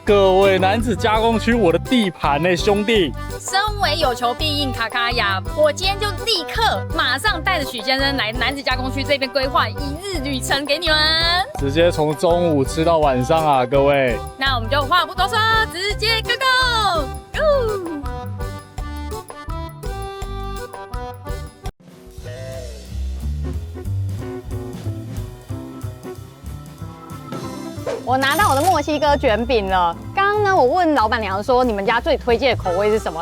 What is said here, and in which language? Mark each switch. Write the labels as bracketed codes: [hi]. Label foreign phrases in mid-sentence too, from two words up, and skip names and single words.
[zh] 各位，楠梓加工區我的地盤呢，兄弟。身為有求必應卡卡亞，我今天就立刻馬上帶着許先生來楠梓加工區這邊規劃1日旅程給你們，直接從中午吃到晚上啊，各位。那我們就話不多說，直接 [en] go go go！ [zh] 我拿到我的墨西哥卷餅了。刚刚呢，我問老闆娘說，你們家最推薦的口味是什麼？